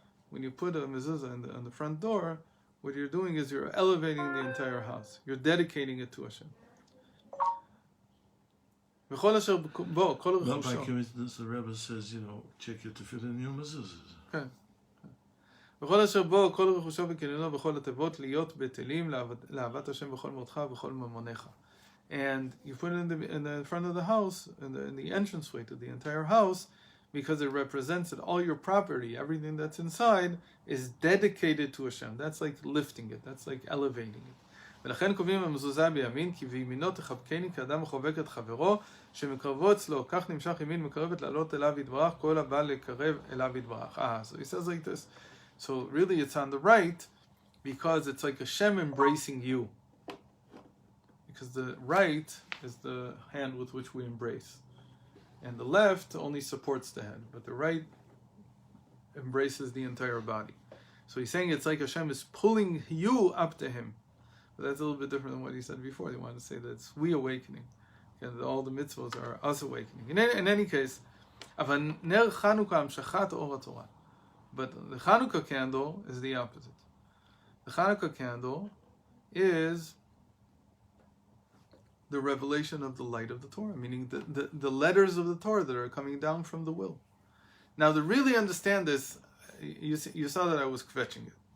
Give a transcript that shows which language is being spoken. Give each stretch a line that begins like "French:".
English: When you put a mezuzah on the front door, what you're doing is you're elevating the entire house. You're dedicating it to Hashem. Not by coincidence, the Rebbe says, check your tefillin in your mezuzahs. Okay.
Hebrew: וכל אשר בו, כל רכושו וקניינו בכל התיבות להיות בטלים לאהבת השם בכל מאודך ובכל ממונך.
English: And you put it in the front of the house, in the entranceway to the entire house, because it represents that all your property, everything that's inside, is dedicated to Hashem. That's like lifting it. That's like elevating it.
Hebrew: ולכן קובעים המזוזה בימין, כי בימינו תחבקני כאדם מחובק את חברו, שמקרבו אצלו, כך נמשך ימין מקרבת לעלות אליו יתברך, כל הבא לקרב אליו יתברך.
English: So he says like this. So really it's on the right, because it's like Hashem embracing you. Because the right is the hand with which we embrace. And the left only supports the head, but the right embraces the entire body. So he's saying it's like Hashem is pulling you up to Him. But that's a little bit different than what he said before. He wanted to say that it's we awakening. And all the mitzvahs are us awakening. In any case,
Hebrew: אבל נר חנוכה המשכת אור התורה.
English: But the Channukah candle is the opposite. The Channukah candle is the revelation of the light of the Torah, meaning the letters of the Torah that are coming down from the will. Now, to really understand this, you saw that I was kvetching it.